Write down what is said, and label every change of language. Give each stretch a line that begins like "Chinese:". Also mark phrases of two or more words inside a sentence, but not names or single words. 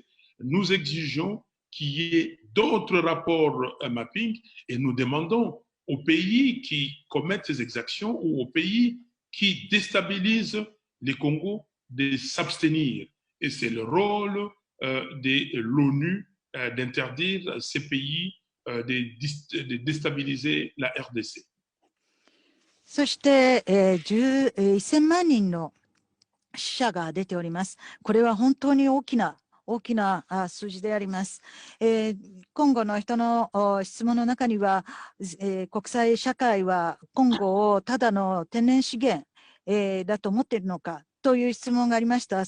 French: Nous exigeons qu'il y ait d'autres rapports mapping et nous demandons aux pays qui commettent ces exactions ou aux pays qui déstabilisent les Congos de s'abstenir. Et c'est le rôle de l'ONU d'interdire ces pays de déstabiliser la RDC.
Japanese: そして、1000万人の死者が出ております。これは本当に大きな数字であります。今後の人の質問の中には、国際社会は今後をただの天然資源、だと思っているのかという質問がありました。